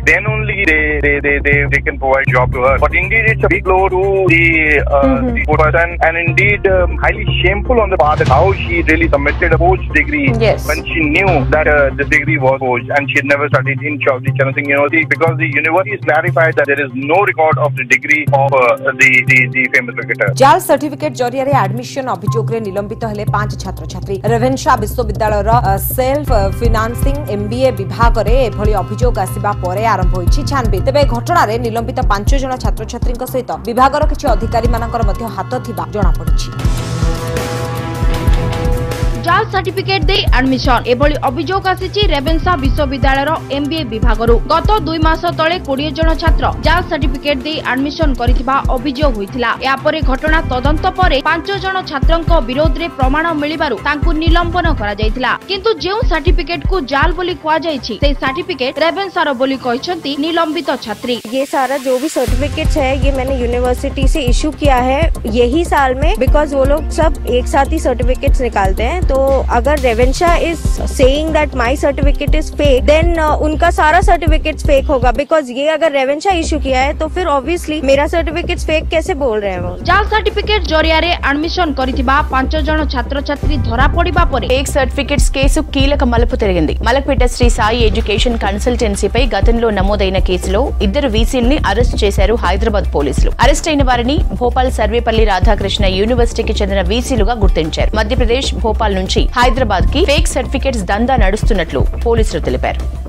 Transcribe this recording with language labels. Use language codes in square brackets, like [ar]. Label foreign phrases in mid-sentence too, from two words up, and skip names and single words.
[en] Then only they can provide job to her. But indeed it's a big blow to the person, and indeed highly shameful on the part of how she really submitted a forged degree when she knew that the degree was forged, and she had never studied in Chaudhry Charan Singh University, because the university has clarified that there is no record of the degree of the famous cricketer. [or] ଜାଲ ସର୍ଟିଫିକେଟ ଜରିଏ ଏଡମିଶନ ଅଭିଯୋଗ ରେ ନିଲମ୍ବିତ ହେଲେ 5 ଛାତ୍ର ଛାତ୍ରୀ। ରେଭେନ୍ସା ବିଶ୍ୱବିଦ୍ୟାଳୟ [en] self financing [or] MBA ବିଭାଗ ରେ ଏଭଳି ଅଭିଯୋଗ ଆସିବା ପରେ ଆରମ୍ଭ ହୋଇଛି ଛାନବିନ। ତେବେ ଘଟଣା ରେ ନିଲମ୍ବିତ 5 ଜଣ ଛାତ୍ର ଛାତ୍ରୀଙ୍କ ସହିତ ବିଭାଗର କିଛି ଅଧିକାରୀ ମାନଙ୍କର ମଧ୍ୟ ହାତ ଥିବା ଜଣା ପଡ଼ିଛି। ଜାଲ ସାର୍ଟିଫିକେଟ ଦେଇ ଆଡମିଶନ ଏଭଳି ଅଭିଯୋଗ ଆସିଛି ରେଭେନ୍ସା ବିଶ୍ୱବିଦ୍ୟାଳୟର MBA ବିଭାଗରୁ। ଗତ 2 ମାସ ତଳେ 20 ଜଣ ଛାତ୍ର ଜାଲ ସାର୍ଟିଫିକେଟ ଦେଇ ଆଡମିଶନ କରିଥିବା ଅଭିଯୋଗ ହୋଇଥିଲା। ଏହାପରେ ଘଟଣା ତଦନ୍ତ ପରେ 5 ଜଣ ଛାତ୍ରଙ୍କ ବିରୋଧରେ ପ୍ରମାଣ ମିଳିବାରୁ ତାଙ୍କୁ ନିଲମ୍ବନ କରାଯାଇଥିଲା। କିନ୍ତୁ ଯେଉଁ ସାର୍ଟିଫିକେଟକୁ ଜାଲ ବୋଲି କୁହାଯାଇଛି ସେହି ସାର୍ଟିଫିକେଟ ରେଭେନ୍ସାର ବୋଲି କହିଛନ୍ତି ନିଲମ୍ବିତ ଛାତ୍ରୀ। [hi] ये सारा जो भी सर्टिफिकेट्स है ये मैंने यूनिवर्सिटी से इशू किया है यही साल में, बिकॉज वो लोग सब एक साथ ही सर्टिफिकेट्स निकालते हैं। तो अगर रेवेंशा [en] is saying that my certificate is fake [hi] देन उनका सारा सर्टिफिकेट्स फेक होगा, बिकॉज ये अगर रेवेंशा इशू किया है तो फिर ऑब्वियसली मेरा सर्टिफिकेट्स फेक कैसे बोल रहे हैं वो। [or] ଜାଲ ସର୍ଟିଫିକେଟ ଜରିଆରେ ଏଡମିଶନ କରିଥିବା 5 ଜଣ ଛାତ୍ର ଛାତ୍ରୀ ଧରା ପଡ଼ିବା ପରେ [en] fake certificates [te] కేసు కీలక మలుపు తిరిగింది। మలక్పేట శ్రీ సాయి ఎడ్యుకేషన్ కన్సల్టెన్సీపై గతంలో నమోదైన కేసులో 2 వీసీల్ని అరెస్ట్ చేశారు హైదరాబాద్ పోలీసులు। అరెస్ట్ అయిన వారిని భోపాల్ సర్వేపల్లి రాధాకృష్ణ యూనివర్సిటీకి చెందిన వీసీలుగా గుర్తించారు। మధ్యప్రదేశ్ భోపాల్ నుంచి హైదరాబాద్ కి [en] fake certificates [te] దందా నడుస్తున్నట్లు పోలీసులు తెలిపారు।